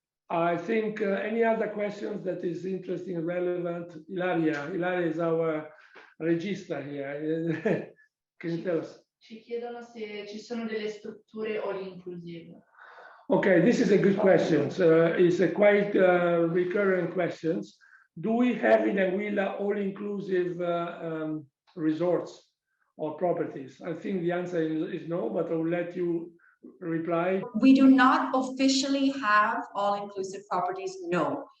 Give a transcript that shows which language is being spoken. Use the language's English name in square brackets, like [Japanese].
[English] I think any other questions that is interesting and relevant? Ilaria is our regista here. Can you tell us? [Italian] Ci chiedono se ci sono delle strutture all inclusive. [English] Okay, this is a good question. It's a quite recurrent question. Do we have in Anguilla all-inclusive resorts or properties? I think the answer is no, but I will let you reply. We do not officially have all-inclusive properties, no.